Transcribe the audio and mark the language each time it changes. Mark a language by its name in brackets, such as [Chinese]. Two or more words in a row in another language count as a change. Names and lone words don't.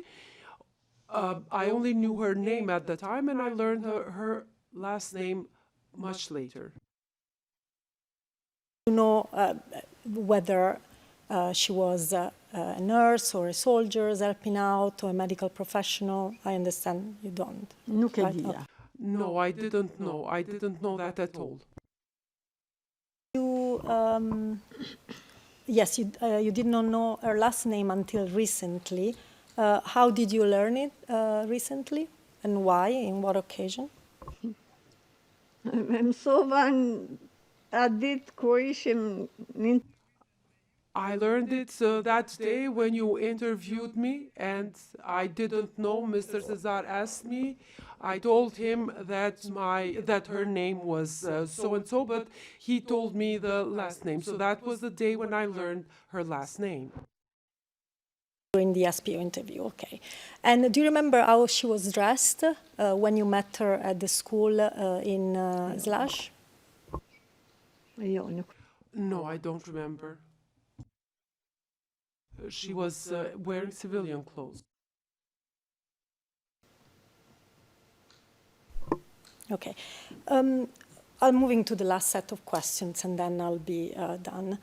[English] I only knew her name at the time, and I learned her last name much later. You know whether she was a nurse or a soldier helping out or a medical professional? I understand you don't. [Albanian] Nuk e [English] Right, [Albanian] dija. [English] okay. No, I didn't know. I didn't know that at all. You, yes, you did not know her last name until recently. How did you learn it recently, and why? In what occasion? [Albanian] Mësova atë ditë kur ishim në [English] I learned it that day when you interviewed me, and I didn't know. Mr. Cesar asked me. I told him that her name was so and so, but he told me the last name. So that was the day when I learned her last name. During the SPO interview, okay. And do you remember how she was dressed when you met her at the school in Slash? [Albanian] Jo, nuk. [English] No, I don't remember. She was wearing civilian clothes. Okay. I'm moving to the last set of questions, and then I'll be done.